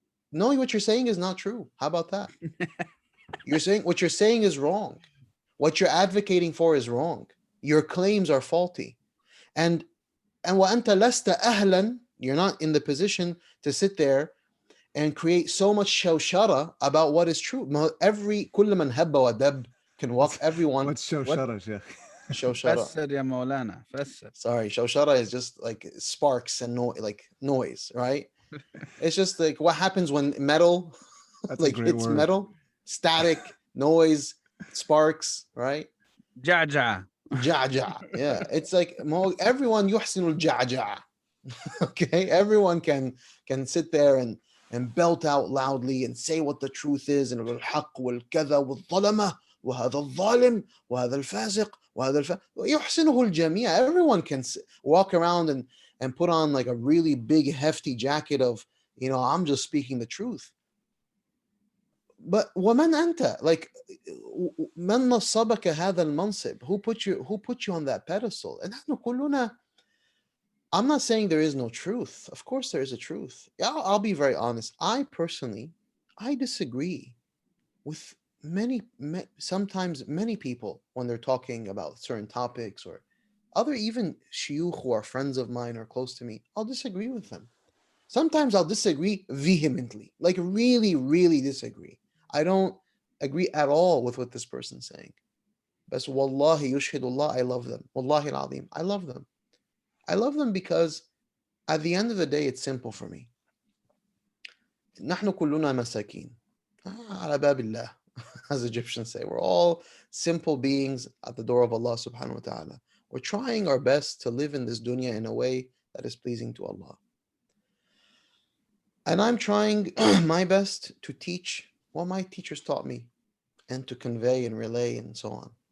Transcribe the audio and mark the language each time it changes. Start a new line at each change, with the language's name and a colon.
English: No, what you're saying is not true. How about that? You're saying what you're saying is wrong. What you're advocating for is wrong. Your claims are faulty. And
Arabic: وَأَنْتَ لَسْتَ أَهْلًا,
English: you're not in the position to sit there and create so much shawshara about what is true. Every
Arabic: كل من هب ودب
English: can walk. Everyone. What's shawshara, Sheikh?
Arabic: Shawshara. فسر يا مولانا فسر.
English: Sorry, shawshara is just like sparks and like noise, right? It's just like what happens when metal like hits metal, static, noise, sparks, right?
Arabic: جعجع.
English: Ja'ja. Yeah, it's like everyone
Arabic: yuhsinul ja'ja.
English: Okay, everyone can sit there and belt out loudly and say what the truth is, and
Arabic: الحق والكذا والظلمة وهذا الظالم وهذا الفاسق وهذا يحسنه الجميع.
English: Everyone can walk around and put on like a really big hefty jacket of I'm just speaking the truth. But
Arabic: ومن أنت?
English: Like,
Arabic: من نصبك هذا المنصب?
English: Who put you on that pedestal?
Arabic: And نحن كلنا.
English: I'm not saying there is no truth. Of course there is a truth. I'll be very honest. I personally, I disagree with sometimes many people when they're talking about certain topics, or other even shuyukh who are friends of mine or close to me. I'll disagree with them. Sometimes I'll disagree vehemently, like really, really disagree. I don't agree at all with what this person's saying. But
Arabic: wallahi yushhidullah,
English: I love them. Wallahi al-azim, I love them. I love them because at the end of the day, it's simple for me.
Arabic: نحن كلنا مساكين على باب الله,
English: as Egyptians say. We're all simple beings at the door of Allah subhanahu wa ta'ala. We're trying our best to live in this dunya in a way that is pleasing to Allah. And I'm trying my best to teach what my teachers taught me and to convey and relay and so on.